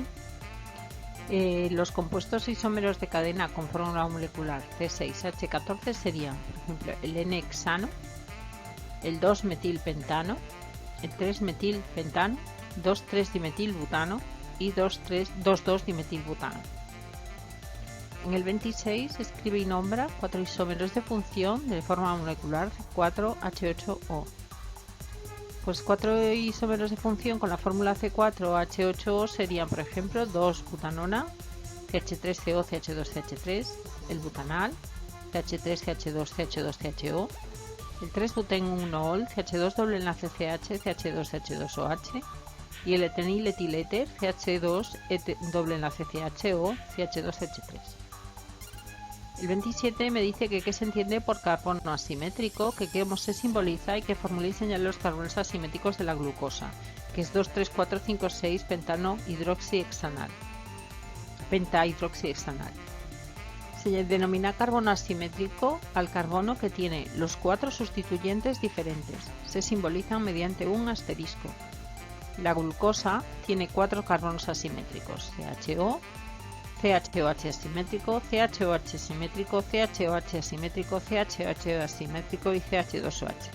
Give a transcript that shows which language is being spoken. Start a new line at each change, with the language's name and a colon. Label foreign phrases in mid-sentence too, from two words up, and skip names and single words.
Spanish: Los compuestos isómeros de cadena con fórmula molecular C6H14 serían, por ejemplo, el N-hexano, el 2-metilpentano, el 3-metilpentano, 2,3-dimetilbutano y 2,2-dimetilbutano. En el 26 escribe y nombra 4 isómeros de función de forma molecular 4H8O. Pues 4 isómeros de función con la fórmula C4H8O serían, por ejemplo, 2-butanona, CH3CO, CH2CH3, el butanal, CH3CH2, CH2CHO, el 3-buten-1-ol, CH2 doble enlace CH, CH2CH2OH, y el eteniletiléter, CH2 doble enlace CHO, CH2CH3. El 27 me dice que qué se entiende por carbono asimétrico, que cómo se simboliza y que formule y señale los carbonos asimétricos de la glucosa, que es 2, 3, 4, 5, 6 pentano hidroxihexanal. Pentahidroxihexanal. Se denomina carbono asimétrico al carbono que tiene los 4 sustituyentes diferentes. Se simbolizan mediante un asterisco. La glucosa tiene 4 carbonos asimétricos: CHO, CHOH asimétrico, CHOH asimétrico, CHOH asimétrico, CHOH asimétrico y CH2OH.